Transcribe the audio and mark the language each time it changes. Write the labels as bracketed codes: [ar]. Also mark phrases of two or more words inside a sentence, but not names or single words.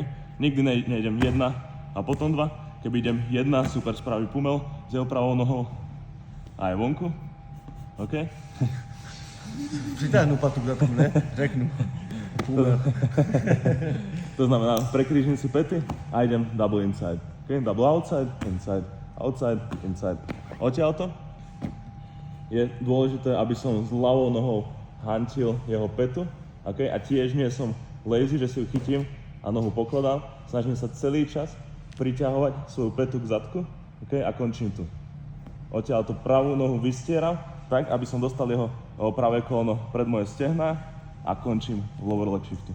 [sk] Nikdy nejdem jedna a potom dva, keby idem jedna, super spraví pumel s jeho pravou nohou a aj vonku. [en] OK? [sk] Pritáhnu patuk za tom, ne? Řeknu. Pumel. To znamená, prekrížim si pety a idem [en] double inside. [sk] Okay? Double outside, inside, outside, inside. Odtiaľto je dôležité, aby som s ľavou nohou hantil jeho petu, [en] okay? [sk] A tiež nie som lazy, že si ju chytím a nohu pokladám. Snažím sa celý čas priťahovať svoju petu k zadku, okay? A končím tu. Odtiaľ tú pravú nohu vystieram, tak, aby som dostal jeho pravé koleno pred moje stehná a končím v [en] lower leg shiftu.